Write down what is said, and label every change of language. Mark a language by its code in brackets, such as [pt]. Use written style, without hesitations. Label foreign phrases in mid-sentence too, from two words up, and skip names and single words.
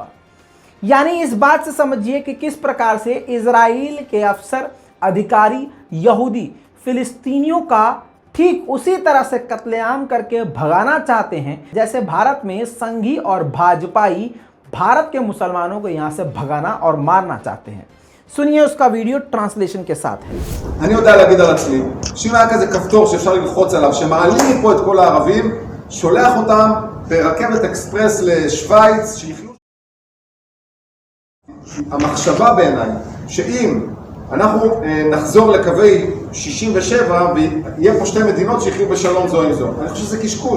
[hi] यानी इस बात से समझिए कि किस प्रकार से इजराइल के अफसर, अधिकारी, यहूदी फिलिस्तीनियों का ठीक उसी तरह से कत्लेआम करके भगाना चाहते हैं जैसे भारत में संघी और भाजपाई भारत के मुसलमानों को यहाँ से भगाना और मारना चाहते हैं। सुनिए उसका [en] video translation [hi] के साथ है। [he] אני יודע להגיד על עצמי, שאם היה כזה כפתור שאפשר ללחוץ עליו, שמעלים מפה את כל הערבים, שולח אותם ברכבת אקספרס לשוויץ, שיחיו. המחשבה בעיניי, שאם אנחנו נחזור לקווי 67 ויהיה פה שתי מדינות שיחיו בשלום זו עם זו, אני חושב שזה קשקוש.